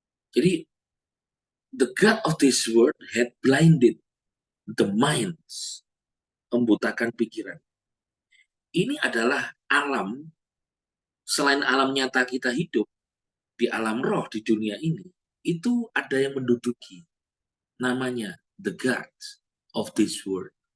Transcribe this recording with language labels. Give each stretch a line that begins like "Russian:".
Indonesian: Jadi
English: the God of this world had blinded the minds,
Indonesian: membutakan pikiran. Ini adalah alam, selain alam nyata kita hidup, di alam roh di dunia ini, itu ada yang menduduki. Namanya
English: the God of this world.